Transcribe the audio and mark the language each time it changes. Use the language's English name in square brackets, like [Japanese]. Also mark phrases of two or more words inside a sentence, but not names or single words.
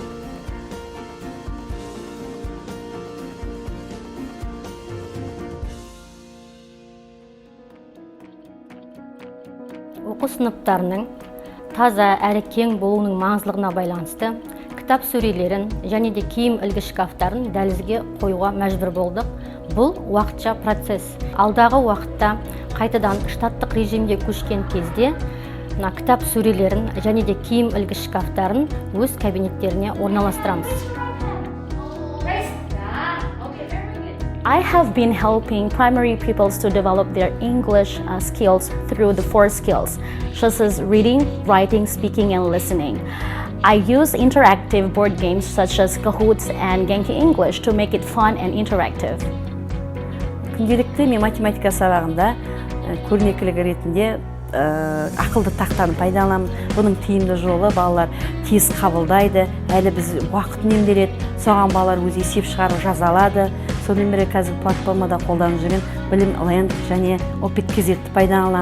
[Kazakh] Оқу сыныптарының таза әрі кең болуының маңыздылығына байланысты кітап сөрелерін және де киім ілгіш шкафтарын дәлізге қоюға мәжбүр болдық. Бұл уақытша процесс. Алдағы уақытта қайтадан штаттық режимге көшкен кезде кітап сөрелерін және де киім ілгіш шкафтарын өз кабинеттеріне орналастырамыз. [English] I have been helping primary pupils to develop their English skills through the 4 skills, such as reading, writing, speaking, and listening. I use interactive board games such as Kahoots and Genki English to make it fun and interactive. [Kazakh] Күнделікті мен математика сабағында көрнекілігі ретінде ақылды тақтаны пайдаланамын. Бұның тиімді жолы балалар тез қабылдайды, әлі біз уақыт үнемделеді, соған балалар өз есеп шығарып жаза алады. Сонымен бірге қазір платформада қолданып жүрген білім ленд және опит кезетті пайдаланамын.